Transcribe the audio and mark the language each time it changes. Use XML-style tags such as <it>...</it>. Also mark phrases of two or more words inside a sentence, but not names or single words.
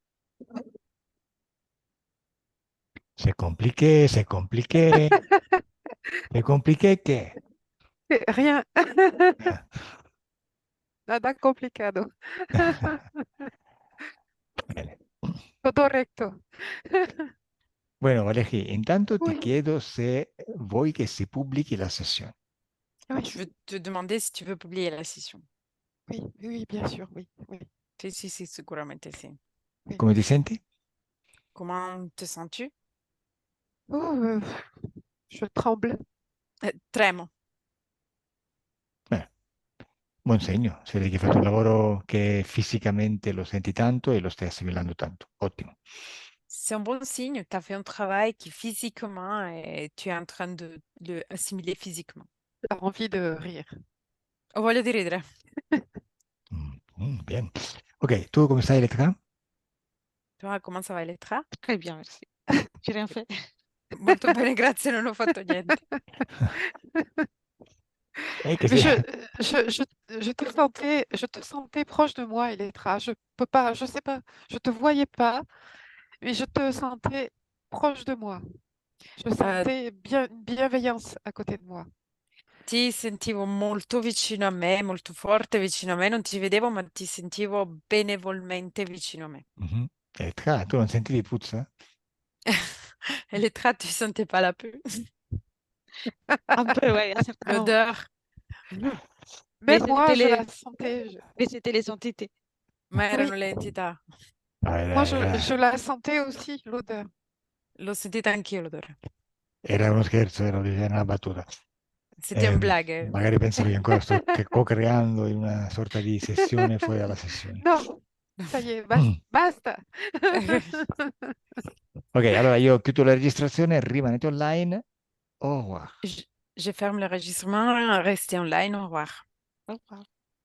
<fr>C'est compliqué, c'est compliqué. Le compliqué che? Rien. Ah.</fr> <es>Nada complicado.</es> <it>Bene.</it> <es>Todo recto. Bueno,</es> <it>Valerie, intanto ti</it> <fr>Oui,</fr> <it>chiedo se vuoi che si pubblichi la sessione.</it> <fr>oui, Je veux te demander si tu veux publier la session. oui, oui, bien sûr, oui, oui,</fr> <it>Sì, sicuramente sì.</it> <fr>oui.</fr> <it>Come ti senti?</it> <fr>Comment te sens-tu? Oh, je tremble.</fr> <it>Tremo. Beh, buon segno, si vede che hai fatto un lavoro che fisicamente lo senti tanto e lo stai assimilando tanto. Ottimo.</it> <fr>C'est un bon signe. Tu as fait un travail qui physiquement et tu es en train de le assimiler physiquement. J'ai envie de rire.</fr> <it>Ho voglia di ridere. Bien. Ok, tu come stai, Elettra?</it> <fr>Toi, comment ça va, Elettra? Très bien, merci. J'ai rien fait.</fr> <it>Molto bene, grazie, non ho fatto niente. Che</it> <fr>Mais</fr> <it>sei-</it> <fr>je te sentais proche de moi, Elettra. Je peux pas, je sais pas, je te voyais pas, mais je te sentais proche de moi. Je sentais bien une bienveillance à côté de moi.</fr> <it>Ti sentivo molto vicino a me, molto forte vicino a me. Non ti vedevo, ma ti sentivo benevolmente vicino a me. Mhm. Elettra, tu non sentivi puzza? Elettra,</it> <fr>tu sentais pas la peur? Un peu, ouais, à certains moments. L'odeur? Mais Même moi, c'était je les, la sentais. mais c'était les entités.</fr> <it>Ma</it> <fr>Oui,</fr> <it>erano le entità. Ah,</it> <fr>moi, je la sentais aussi, l'odeur.</fr> <it>L'ho sentita anch'io l'odore. era uno scherzo, era una battuta.</it> <fr>C'était un blague.</fr> <it>Magari pensavi che ancora sto co-creando in una sorta di sessione fuori dalla sessione.</it> <fr>Non, ça y est,</fr> <it>basta. Basta. Ok, allora io chiudo la registrazione, rimanete online.</it> <fr>Au revoir. Je ferme l'enregistrement, restez online, au revoir. Au revoir.</fr>